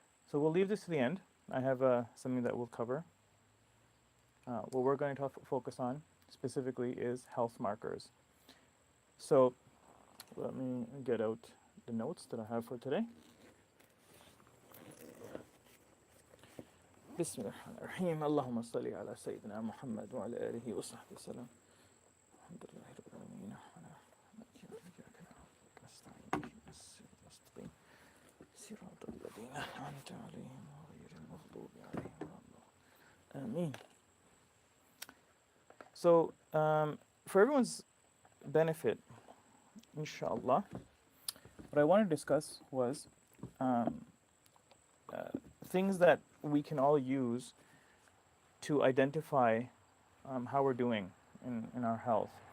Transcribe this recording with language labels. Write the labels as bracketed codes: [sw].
[en] So we'll leave this to the end. I have something that we'll cover. What we're going to focus on specifically is health markers. So let me get out the notes that I have for today. [ar] بسم الله الرحمن الرحيم اللهم صل على سيدنا محمد وعلى آله وصحبه وسلم الحمد لله رب العالمين إياك نعبد ونستعين اهدنا الصراط المستقيم صراط الذين أنعمت عليهم غير المغضوب عليهم ولا الضالين آمين. [en] So for everyone's benefit, inshallah, what I wanted to discuss was um, things that we can all use to identify how we're doing in our health.